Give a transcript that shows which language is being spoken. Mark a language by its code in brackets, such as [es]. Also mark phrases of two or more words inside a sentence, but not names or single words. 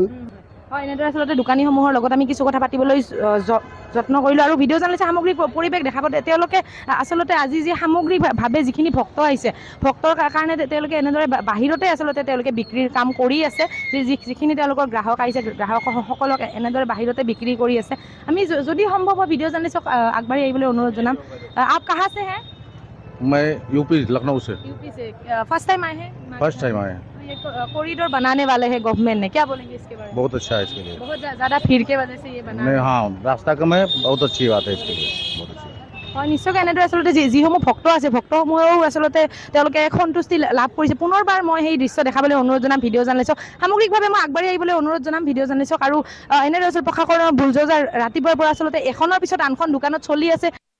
[as] হয় এনেদৰে আচলতে দোকানীসমূহৰ লগত আমি কিছু কথা পাতিবলৈ যত্ন কৰিলোঁ আৰু [en] video journalist [as] সামগ্ৰিক পৰিৱেশ দেখাব তেওঁলোকে আচলতে আজি যি সামগ্ৰিকভাৱে যিখিনি ভক্ত আহিছে ভক্তৰ কাৰণে তেওঁলোকে এনেদৰে বাহিৰতে আচলতে তেওঁলোকে বিক্ৰীৰ কাম কৰি আছে যিখিনি তেওঁলোকৰ গ্ৰাহক আহিছে গ্ৰাহকসকলক এনেদৰে বাহিৰতে বিক্ৰী কৰি আছে আমি যদি সম্ভৱ হয় [en] video journalistক [as] আগবাঢ়ি আহিবলৈ অনুৰোধ জনাম [hi] आप कहाँ से हैं मैं यूपी लखनऊ से यूपी से [en] first time [hi] आए हैं [en] first time [hi] आए हैं ये कॉरिडोर बनाने वाले हैं गवर्नमेंट ने क्या बोलेंगे इसके बारे में बहुत अच्छा है इसके लिए बहुत ज़्यादा भीड़ के वजह से ये बना नहीं हाँ रास्ता कम है बहुत अच्छी बात है इसके लिए बहुत अच्छी [as] হয় নিশ্চয়কৈ এনেদৰে আচলতে যিসমূহ ভক্ত আছে ভক্তসমূহেও আচলতে তেওঁলোকে সন্তুষ্টি লাভ কৰিছে পুনৰবাৰ মই সেই দৃশ্য দেখাবলৈ অনুৰোধ জনাম [en] video journalistক [as] সামগ্ৰিকভাৱে মই আগবাঢ়ি আহিবলৈ অনুৰোধ জনাম [en] video journalistক [as] আৰু এনেদৰে আচলতে প্ৰশাসনৰ বুলডোজাৰ ৰাতিপুৱাৰ পৰা আচলতে এখনৰ পিছত আনখন দোকানত চলি আছে